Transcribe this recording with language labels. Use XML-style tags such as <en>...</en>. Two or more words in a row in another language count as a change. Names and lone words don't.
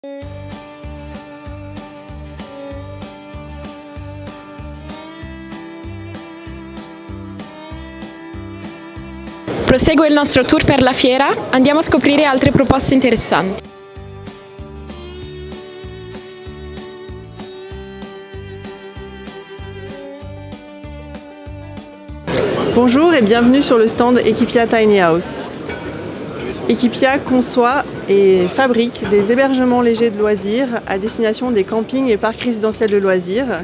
<it>Prosegue il nostro tour per la fiera, andiamo a scoprire altre proposte interessanti.</it> <fr>Bonjour et bienvenue sur le stand Equipia Tiny House. Equipia conçoit et fabrique des hébergements légers de loisirs à destination des campings et parcs résidentiels de loisirs.</fr>